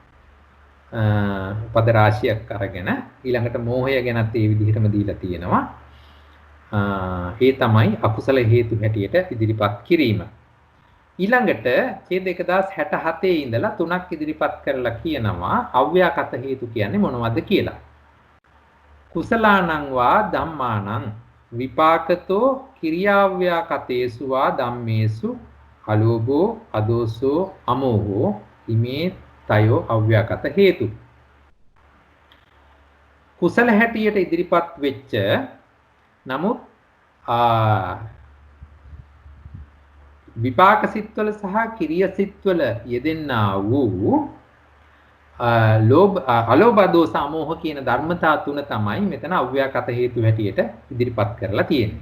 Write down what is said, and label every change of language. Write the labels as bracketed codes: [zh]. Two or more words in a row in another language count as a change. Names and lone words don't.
[si] පද රාශියක් අරගෙන ඊළඟට මෝහය ගැනත් ඒ විදිහටම දීලා තියෙනවා. ඒ තමයි අකුසල හේතු හැටියට ඉදිරිපත් කිරීම. ඊළඟට ඡේද 1067 ඉඳලා තුනක් ඉදිරිපත් කරලා කියනවා අව්‍යාකත හේතු කියන්නේ මොනවද කියලා. [pi] කුසලානං වා ධම්මානං විපාකතෝ කිරියාව්‍යාකතේසු වා ධම්මේසු අලෝභෝ අදෝසෝ අමෝහෝ ඉමේ තයෝ අව්‍යාකත හේතු. [si] කුසල හැටියට ඉදිරිපත් වෙච්ච නමුත් විපාක සිත්වල සහ කිරිය සිත්වල යෙදෙන්නා වූ අලෝභ දෝස අමෝහ කියන ධර්මතා තුන තමයි මෙතන අව්‍යාකත හේතු හැටියට ඉදිරිපත් කරලා තියෙන්නේ.